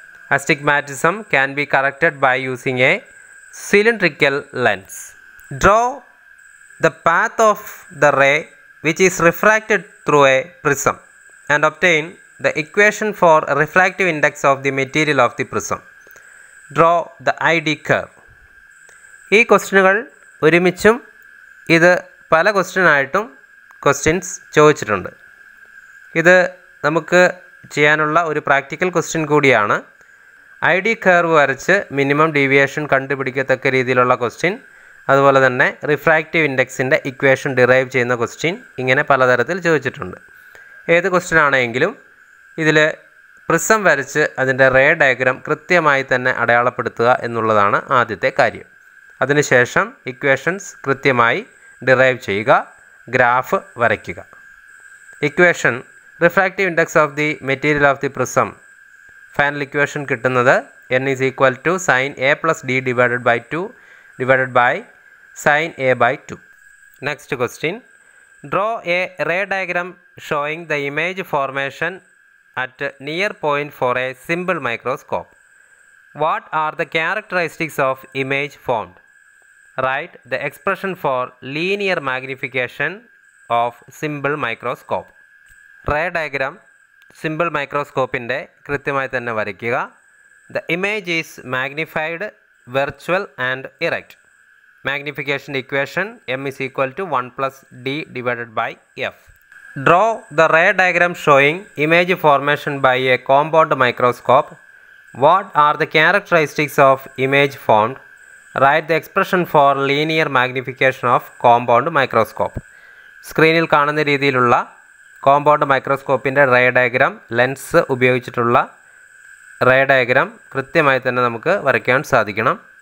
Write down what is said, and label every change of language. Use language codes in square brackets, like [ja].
[en] Astigmatism can be corrected by using a cylindrical lens. Draw the path of the ray which is refracted through a prism and obtain the equation for refractive index of the material of the prism. Draw the ID curve. [ml] ഈ ക്വസ്റ്റ്യനുകൾ ഒരുമിച്ചും ഇത് പല ക്വസ്റ്റ്യനായിട്ടും questions ചോദിച്ചിട്ടുണ്ട്. ഇത് നമുക്ക് ചെയ്യാനുള്ള ഒരു practical question കൂടിയാണ്. ID curve വരച്ച് മിനിമം ഡീവിയേഷൻ കണ്ടുപിടിക്കത്തക്ക രീതിയിലുള്ള ക്വസ്റ്റ്യൻ, അതുപോലെ തന്നെ റിഫ്രാക്റ്റീവ് ഇൻഡെക്സിൻ്റെ ഇക്വേഷൻ ഡിറൈവ് ചെയ്യുന്ന ക്വസ്റ്റ്യൻ, ഇങ്ങനെ പലതരത്തിൽ ചോദിച്ചിട്ടുണ്ട്. ഏത് ക്വസ്റ്റ്യൻ ആണെങ്കിലും ഇതിൽ പ്രിസം വരച്ച് അതിൻ്റെ റേ ഡയഗ്രാം കൃത്യമായി തന്നെ അടയാളപ്പെടുത്തുക എന്നുള്ളതാണ് ആദ്യത്തെ കാര്യം. അതിനുശേഷം ഇക്വേഷൻസ് കൃത്യമായി ഡിറൈവ് ചെയ്യുക, ഗ്രാഫ് വരയ്ക്കുക. [en] Equation refractive index of the material of the prism, final equation കിട്ടുന്നത് n is equal to sin a plus d divided by 2 divided by sin a by 2. Next question. Draw a ray diagram showing the image formation at near point for a simple microscope. What are the characteristics of image formed? Write the expression for linear magnification of simple microscope. Ray diagram simple microscope [ml] inde കൃത്യമായി തന്നെ വരയ്ക്കുക. [en] The image is magnified, virtual and erect. Magnification equation m is equal to 1 plus d divided by f. Draw the ray diagram showing image formation by a compound microscope. What are the characteristics of image formed? Write the expression for linear magnification of compound microscope. [ml] സ്ക്രീനിൽ കാണുന്ന രീതിയിലുള്ള compound മൈക്രോസ്കോപ്പിൻ്റെ ray diagram, lens ഉപയോഗിച്ചിട്ടുള്ള ray diagram കൃത്യമായി തന്നെ നമുക്ക് വരയ്ക്കാൻ സാധിക്കണം.